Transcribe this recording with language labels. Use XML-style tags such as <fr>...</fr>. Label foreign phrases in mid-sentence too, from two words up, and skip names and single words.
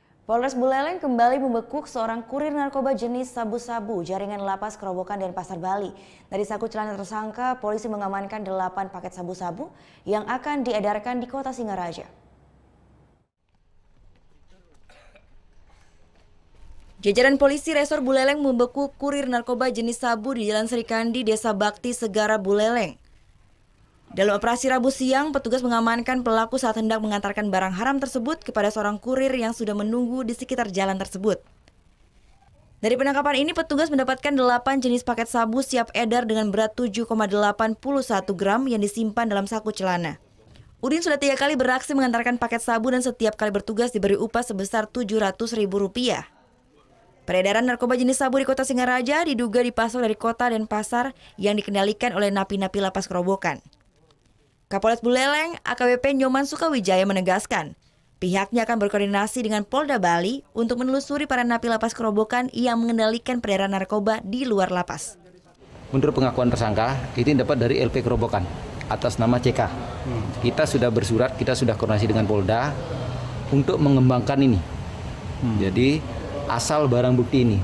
<id>Polres Buleleng kembali membekuk seorang kurir narkoba jenis sabu-sabu jaringan lapas Kerobokan dan Pasar Bali. Dari saku celana tersangka, polisi mengamankan 8 paket sabu-sabu yang akan diedarkan di kota Singaraja. Jajaran polisi Resor Buleleng membekuk kurir narkoba jenis sabu di Jalan Serikandi, Desa Bakti, Segara, Buleleng. Dalam operasi Rabu siang, petugas mengamankan pelaku saat hendak mengantarkan barang haram tersebut kepada seorang kurir yang sudah menunggu di sekitar jalan tersebut. Dari penangkapan ini, petugas mendapatkan 8 jenis paket sabu siap edar dengan berat 7,81 gram yang disimpan dalam saku celana. Udin sudah 3 kali beraksi mengantarkan paket sabu dan setiap kali bertugas diberi upah sebesar Rp700.000. Peredaran narkoba jenis sabu di kota Singaraja diduga dipasok dari kota dan pasar yang dikendalikan oleh napi-napi lapas Kerobokan. Kapolres Buleleng, AKBP Nyoman Sukawijaya menegaskan, pihaknya akan berkoordinasi dengan Polda Bali untuk menelusuri para napi lapas Kerobokan yang mengendalikan peredaran narkoba di luar lapas. Menurut pengakuan tersangka, ini dapat dari LP Kerobokan atas nama CK. Kita sudah bersurat, kita sudah koordinasi dengan Polda untuk mengembangkan ini. Jadi asal barang bukti ini.</id>